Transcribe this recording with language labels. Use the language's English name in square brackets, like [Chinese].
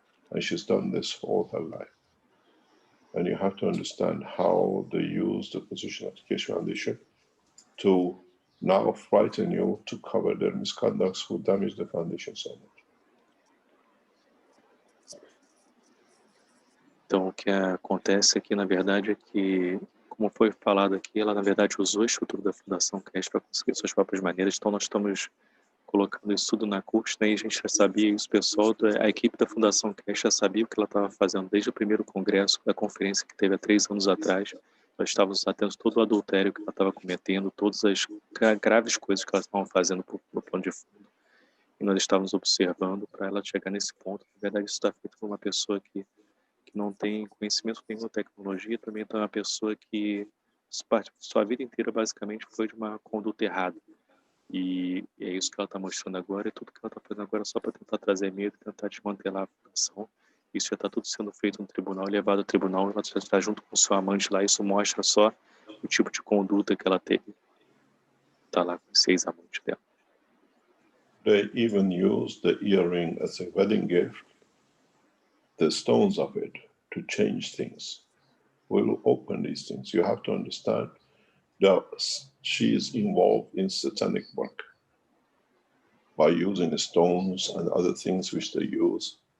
[English] And she's done this all her life. And you have to understand how they use the position of the Keshe Foundation to now frighten you to cover their misconducts who damage the foundation so much. [Portuguese] Então, o que acontece aqui, na verdade, é que, como foi falado aqui, ela, na verdade, usou a estrutura da Fundação Keshe para conseguir suas próprias maneiras. Então, nós estamos colocando isso tudo na corte, né? E a gente já sabia isso, pessoal, a equipe da Fundação Keshe já sabia o que ela estava fazendo desde o primeiro congresso, da conferência que teve há 3 anos atrás. Nós estávamos atentos a todo o adultério que ela estava cometendo, todas as graves coisas que ela estava fazendo no plano de fundo. E nós estávamos observando para ela chegar nesse ponto. Na verdade, isso está feito por uma pessoa que não tem conhecimento nenhum da tecnologia, também é uma pessoa que sua vida inteira basicamente foi de uma conduta errada. E é isso que ela está mostrando agora, e tudo que ela está fazendo agora é só para tentar trazer medo, tentar desmantelar a fundação. Isso já está tudo sendo feito no tribunal, levado ao tribunal, ela já está junto com seu amante lá, isso mostra só o tipo de conduta que ela teve. Está lá com os 6 amantes dela. [English] They even use the earring as a wedding gift, the stones of it, to change things. We will open these things. You have to understand that she is involved in satanic work by using the stones and other things which they use.